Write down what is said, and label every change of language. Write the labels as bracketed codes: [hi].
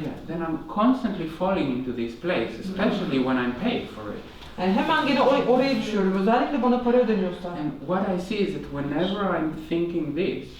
[en] Yeah, then I'm constantly falling into this place, especially when I'm paid for it. [tr] Yani hemen gene oraya düşüyorum. Özellikle bana para ödeniyorsa. [en] And what I see is that whenever I'm thinking this,